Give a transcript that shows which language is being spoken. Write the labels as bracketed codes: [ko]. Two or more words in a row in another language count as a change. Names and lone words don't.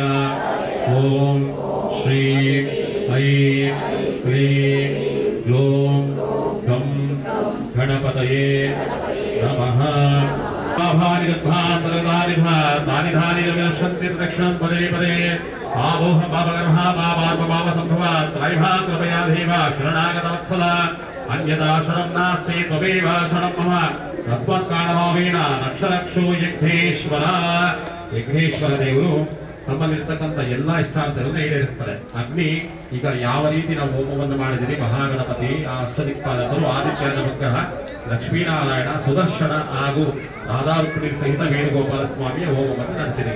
[sa] ಓಂ ಶ್ರೀ ಐಂ ಕ್ಲೀಂ ಗ್ಲೋಂ ಗಂ ಗಣಪತಯೇ ನಮಃ. ದಕ್ಷಿಣ ಪದೇ ಪದೇ ಆವೋಹ ಪಾಪಗರ್ಭ ಪಾಪಾತ್ಮ ಸಂಭವಾತ್ ತ್ರೈಭಾತ್ ಕೃಪಯಾ ದೇವ ಶರಣಾಗತ ವತ್ಸಲ ಅನ್ಯದಾ ಶರಣಂ ನಾಸ್ತಿ ತ್ವಮೇವ ಶರಣಂ ಮಮ ತಸ್ಮಾತ್ ಕಾರಣಭಾವೇನ ರಕ್ಷರಕ್ಷೋ ಯಜ್ಞೇಶ್ವರ. [kn] ಯಜ್ಞೇಶ್ವರ ದೇವರು ನಮ್ಮಲ್ಲಿರ್ತಕ್ಕಂಥ ಎಲ್ಲಾ ಇಷ್ಟಾರ್ಥಗಳನ್ನು ಈಡೇರಿಸ್ತಾರೆ. ಅಗ್ನಿ ಈಗ ಯಾವ ರೀತಿ ನಾವು ಹೋಮವನ್ನು ಮಾಡಿದಿರಿ, ಮಹಾಗಣಪತಿ, ಆ ಅಷ್ಟದಿಕ್ಪಾಲಕರು, ಆದಿತ್ಯ ನವಗ್ರಹ, ಲಕ್ಷ್ಮೀನಾರಾಯಣ, ಸುದರ್ಶನ ಹಾಗೂ ರಾಧಾರುಕ್ಮಿಣಿ ಸಹಿತ ವೇಣುಗೋಪಾಲ ಸ್ವಾಮಿಯ ಹೋಮವನ್ನು ನಡೆಸಿದ್ದೀವಿ.